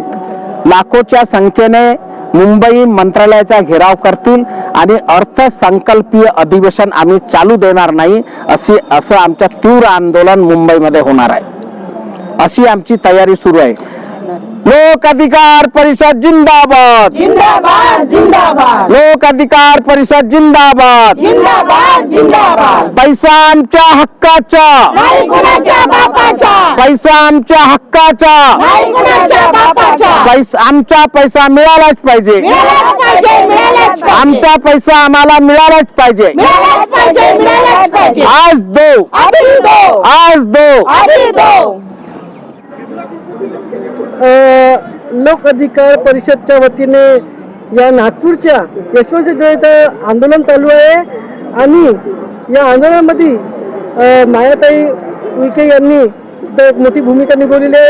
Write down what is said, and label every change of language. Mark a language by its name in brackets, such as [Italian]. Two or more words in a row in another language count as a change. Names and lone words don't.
[Marathi] लाखोच्या संख्येने मुंबई मंत्रालयाचा घेराव करतील आणि अर्थसंकल्पीय अधिवेशन आम्ही चालू देणार नाही असं आमचं तीव्र आंदोलन मुंबईमध्ये होणार आहे. अशी आमची तयारी सुरू आहे. लोक अधिकार परिषद जिंदाबाद, जिंदाबाद, जिंदाबाद, लोक अधिकार परिषद जिंदाबाद, जिंदाबाद, जिंदाबाद. पैसा आमच्या हक्काचा, नाही कुणाच्या बापाचा, पैसा आमच्या हक्काचा, नाही कुणाच्या बापाचा. आमचा पैसा मिळालाच पाहिजे, मिळालाच पाहिजे, मिळालाच पाहिजे. आमचा पैसा आम्हाला मिळालाच पाहिजे. मिळालाच पाहिजे, मिळालाच पाहिजे. [Hindi] आज दो, अभी दो, आज दो. अभी दो. [Marathi] लोक अधिकार परिषदच्या वतीने या नागपूरच्या यशवंतसिद्ध इथं आंदोलन चालू आहे आणि या आंदोलनामध्ये मायाताई उईके यांनी सुद्धा एक मोठी भूमिका निभावलेली आहे.